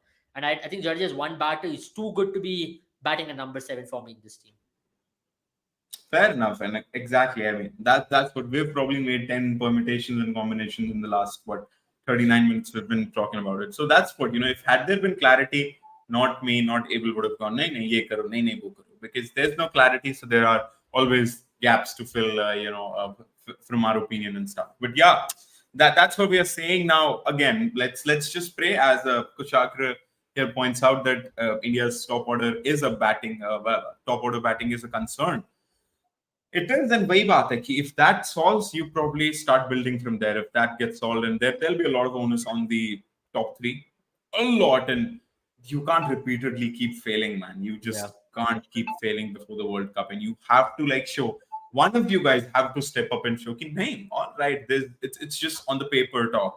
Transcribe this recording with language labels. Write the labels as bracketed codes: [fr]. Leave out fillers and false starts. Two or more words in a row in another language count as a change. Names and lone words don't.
[en] And I think Jadeja is one batter. He's too good to be batting at number 7 for me in this team. Fair enough, and exactly. I mean, that's what we've probably made 10 permutations and combinations in the last 39 minutes we've been talking about it. So that's what if had there been clarity, not me, not able would have gone. [hi] नहीं, नहीं, ये करो, नहीं, नहीं, वो करो. [en] Because there's no clarity, so there are always gaps to fill. From our opinion and stuff. But yeah, that's what we are saying now. Again, let's just pray as Kushagra here points out that India's top order is a batting top order batting is a concern. It is, and [hi] वही बात है कि [en] if that solves, you probably start building from there. If that gets solved, and there'll be a lot of onus on the top three, a lot, and you can't repeatedly keep failing, man. You Yeah. just can't keep failing before the World Cup, and you have to like show. One of you guys have to step up and show. [hi] कि, नहीं, [en] all right, it's just on the paper talk.